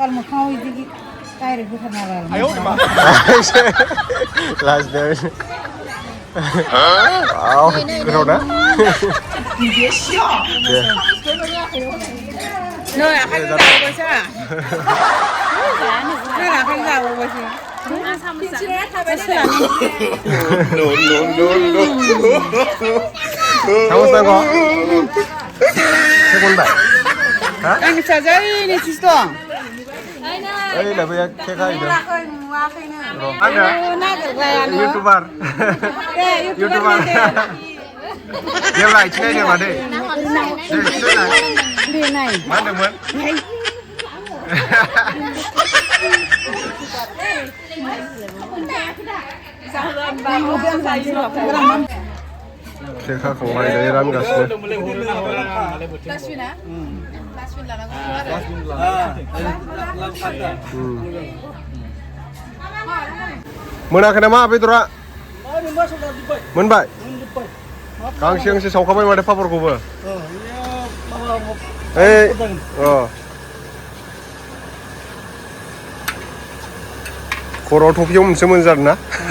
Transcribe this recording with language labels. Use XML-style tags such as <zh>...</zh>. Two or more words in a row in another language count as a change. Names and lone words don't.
<brx>लाजनो. गोथाव ना? दे. नै आखाइजों जाबावबायसो. आखाइजों जाबावबायसो.</brx> <ms>Kamu tengok. Sekunda. Hah? Ang saja ini sistem. Lah banyak kek itu. Ada. YouTuber. YouTuber. Dia lah ini dia mana? Dia naik. Mana man? Kek</ms> <brx>खांबाय दायो रानगासिनो. मोनाखै नामा बेदरा? मोनबाय? गांसे सावखाबाय माथो पापरखौबो. खर'आव टफियाव मोनसे मोनजादों ना?</brx>